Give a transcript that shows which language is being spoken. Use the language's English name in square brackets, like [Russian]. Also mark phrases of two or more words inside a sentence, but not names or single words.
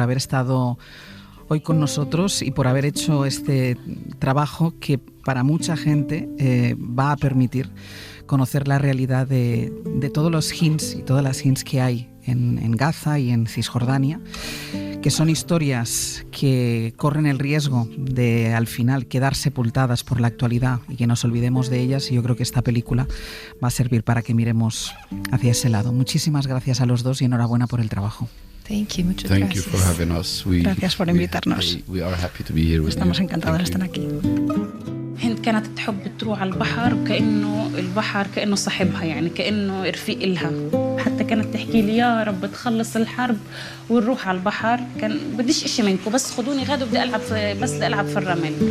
[Spanish] haber estado hoy con nosotros y por haber hecho este trabajo que para mucha gente va a permitir conocer la realidad de todos los Hinds y todas las Hinds que hay en Gaza y en Cisjordania, que son historias que corren el riesgo de al final quedar sepultadas por la actualidad y que nos olvidemos de ellas, y yo creo que esta película va a servir para que miremos hacia ese lado. Muchísimas gracias a los dos y enhorabuena por el trabajo. Muchas gracias. Gracias por invitarnos. Estamos encantados de estar aquí. [Arabic] هند كانت تحب تروح على البحر وكأنه البحر كأنه صاحبها، يعني كأنه رفيق إلها. حتى كانت تحكي لي يا رب تخلص الحرب ونروح على البحر. كان بديش إشي منكم، بس خدوني غدا بدي ألعب في الرمل.